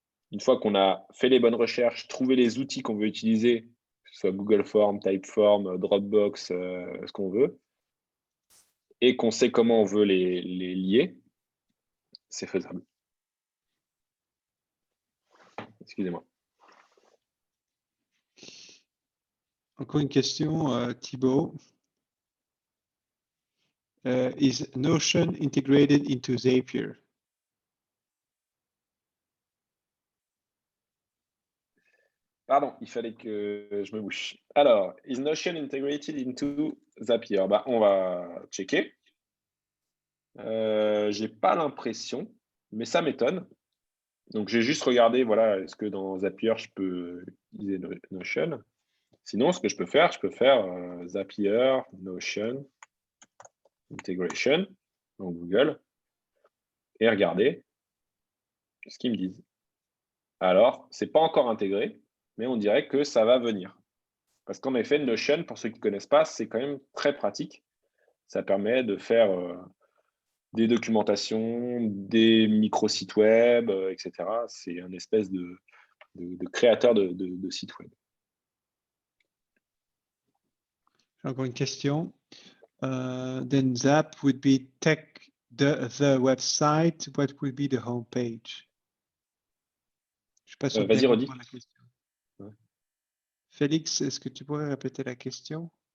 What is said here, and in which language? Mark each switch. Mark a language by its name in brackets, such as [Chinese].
[French] Une fois qu'on a fait les bonnes recherches, trouvé les outils qu'on veut utiliser, que ce soit Google Form, Typeform, Dropbox, ce qu'on veut, et qu'on sait comment on veut les lier, c'est faisable. Excusez-moi. Encore une question, Thibaut. [English] Is Notion integrated into Zapier? [French] Pardon, il fallait que je me bouche. Alors, [English] is Notion integrated into Zapier? [French] Bah, on va checker. J'ai pas l'impression, mais ça m'étonne. Donc, j'ai juste regardé, voilà, est-ce que dans Zapier, je peux utiliser Notion? Sinon, ce que je peux faire Zapier, Notion, Integration, dans Google, et regarder ce qu'ils me disent. Alors, c'est pas encore intégré, mais on dirait que ça va venir. Parce qu'en effet, Notion, pour ceux qui ne connaissent pas, c'est quand même très pratique. Ça permet de faire des documentations, des micro-sites web, etc. C'est un espèce de créateur de sites web. J'ai encore une question. [English] Then Zap would be the website. What would be the homepage? [French] Je ne sais pas si on Vas-y, bien redis. comprendre la question. Ouais. Félix, est-ce que tu pourrais répéter la question?